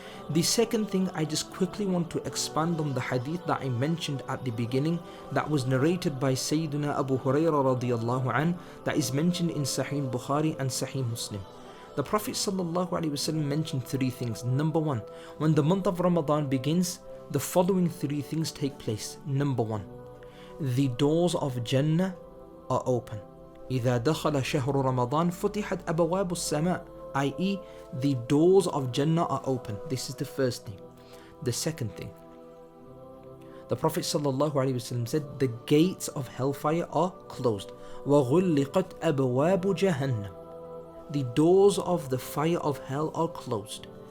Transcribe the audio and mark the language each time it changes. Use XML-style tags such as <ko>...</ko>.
<en>The second thing, I just quickly want to expand on the hadith that I mentioned at the beginning, that was narrated by Sayyidina Abu Hurairah radiyallahu an, that is mentioned in Saheeh al-Bukhari and Saheeh Muslim. The Prophet sallallahu alaihi wasallam mentioned three things. Number one, when the month of Ramadan begins, the following three things take place. Number one, the doors of Jannah are open.</en> <ar>إذا دخل شهر رمضان فتحت أبواب السماء, i.e.</ar> <en>the doors of Jannah are open. This is the first thing. The second thing, the Prophet ﷺ said the gates of hellfire are closed.</en> <ar>وَغُلِّقَتْ أَبْوَابُ جَهَنَّمْ,</ar> <en>the doors of the fire of hell are closed.</en>